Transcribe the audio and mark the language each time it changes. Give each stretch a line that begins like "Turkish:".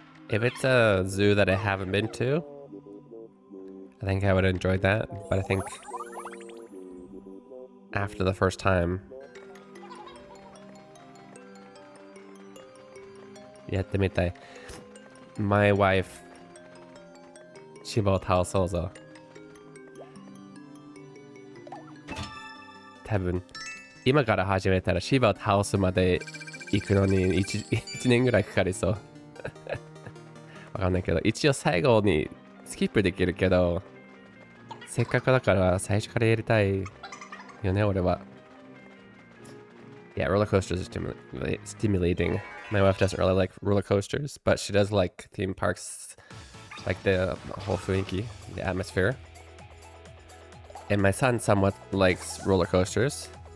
English: If it's a zoo that I haven't been to, I think I would enjoy that. But I think after the first time,
Japanese: やってみたい。
English: My wife
Japanese: 芝を倒そうぞ。多分今から始めたら芝を倒すまで行くのに 1年ぐらいかかりそう。わかんないけど、一応最後にスキップできるけど、せっかくだから最初からやりたいよね、俺は。
English: Yeah, roller coasters are stimulating. My wife doesn't really like roller coasters, but she does like theme parks, like the whole雰囲気, the atmosphere. And my son somewhat likes roller coasters.